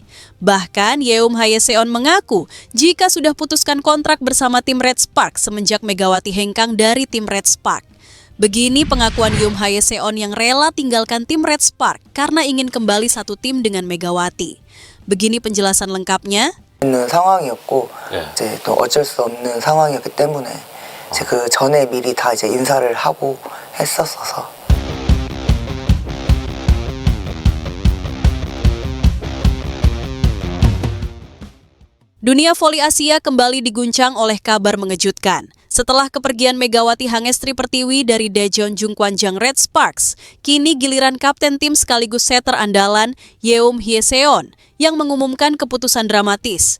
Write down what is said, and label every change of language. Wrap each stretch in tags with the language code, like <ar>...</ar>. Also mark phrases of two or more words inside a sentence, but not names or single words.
<id>Bahkan Yeum Hayeseon mengaku jika sudah putuskan kontrak bersama tim Red Spark semenjak Megawati hengkang dari tim Red Spark. Begini pengakuan Yeum Hayeseon yang rela tinggalkan tim Red Spark karena ingin kembali satu tim dengan Megawati. Begini penjelasan lengkapnya.</id> <ko>있는 상황이었고 네. 이제 또 어쩔 수 없는 상황이었기 때문에 이제 그 전에 미리 다 이제 인사를 하고 했었어서.</ko> <id>Dunia voli Asia kembali diguncang oleh kabar mengejutkan. Setelah kepergian Megawati Hangestri Pertiwi dari Daejeon Jungkwanjang Red Sparks, kini giliran kapten tim sekaligus setter andalan Yeum Hayeseon yang mengumumkan keputusan dramatis.</id>